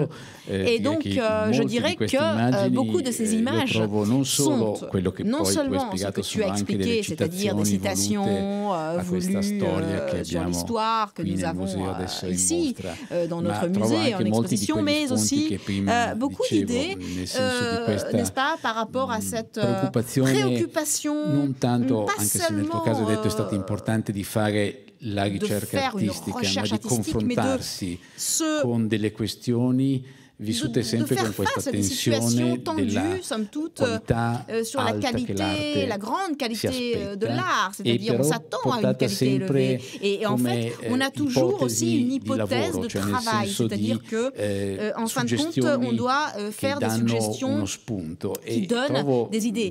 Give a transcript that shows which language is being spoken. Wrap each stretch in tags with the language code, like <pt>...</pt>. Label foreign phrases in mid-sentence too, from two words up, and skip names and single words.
<fr>Et donc, je dirais que beaucoup de ces images sont non seulement ce que tu as expliqué, c'est-à-dire des citations voulues sur l'histoire que nous avons ici dans notre musée en exposition, mais aussi beaucoup d'idées, n'est-ce pas, par rapport à cette préoccupation,</fr> <it>non tanto,</it> <fr>pas</fr> <it>anche se nel tuo caso hai detto è stato importante di fare la ricerca artistica, ma di confrontarsi con delle questioni vissute sempre con questa tensione della qualità</it> <fr>sur la qualité, la grande qualité de l'art, c'est-à-dire on s'attend à une qualité élevée. Et en fait, on a toujours aussi une hypothèse de travail, c'est-à-dire que, en fin de compte, on doit faire des suggestions qui donnent des idées.</fr>